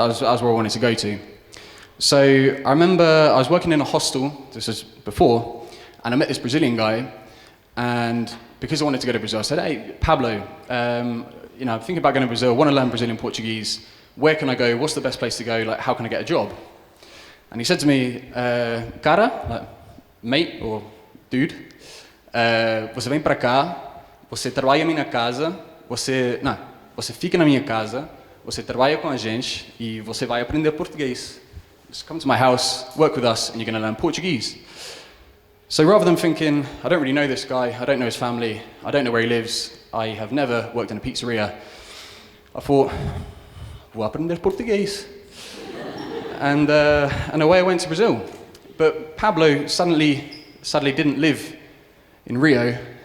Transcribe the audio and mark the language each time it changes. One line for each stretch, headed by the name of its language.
English: That was where I wanted to go to. So I remember I was working in a hostel, this was before, and I met this Brazilian guy, and because I wanted to go to Brazil, I said, hey, Pablo, I'm thinking about going to Brazil, I want to learn Brazilian Portuguese, where can I go, what's the best place to go, like, how can I get a job? And he said to me, cara, like, mate, or dude,
Portuguese: você vem para cá, você trabalha na minha casa, você fica na minha casa, você trabalha com a gente e você vai aprender português.
English: Just come to my house, work with us, and you're going to learn Portuguese. So rather than thinking, I don't really know this guy, I don't know his family, I don't know where he lives, I have never worked in a pizzeria, I thought,
Portuguese: vou aprender português.
English: And away I went to Brazil. But Pablo sadly didn't live in Rio.